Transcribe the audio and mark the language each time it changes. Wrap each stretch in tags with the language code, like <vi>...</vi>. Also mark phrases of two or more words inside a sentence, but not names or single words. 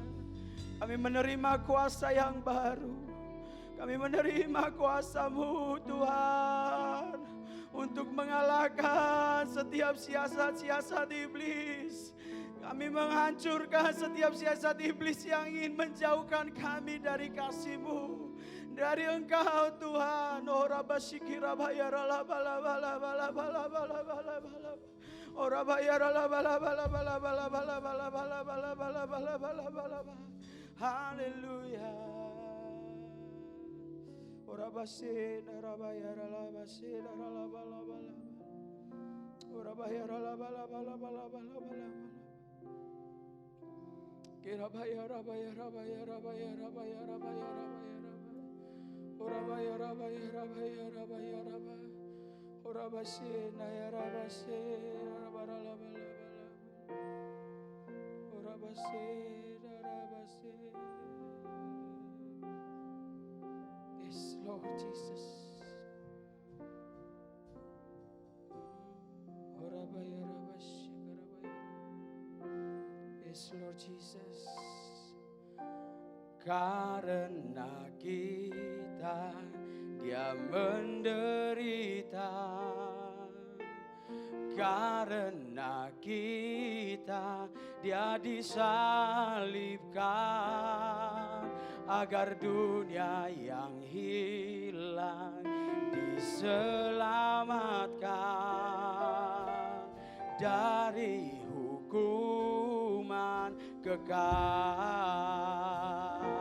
<id>Kami menerima kuasa yang baru. Kami menerima kuasa-Mu Tuhan. Untuk mengalahkan setiap siasat-siasat iblis. Kami menghancurkan setiap siasat iblis yang ingin menjauhkan kami dari kasih-Mu. Dari Engkau Tuhan. Oh Rabashikira bayara la bala bala bala bala bala bala bala. Oh Rabayara la bala bala bala bala bala bala bala bala bala bala bala bala bala. Haleluya. Oh Rabashina Rabayara la bashina la bala bala. Oh Rabayara la bala bala bala bala bala. Kira bayara bayara bayara bayara bayara bayara bayara. Orabaya rabaya rabaya rabaya rabaya. Orabashe naya rabashe rabara labala bala. Orabashe rabashe.</id> <en>Yes, Lord Jesus. Orabaya rabashe rabaya. Yes, Lord Jesus.</en> <id>Karena kita Dia menderita, karena kita Dia disalibkan, agar dunia yang hilang diselamatkan dari hukuman kekal.</id>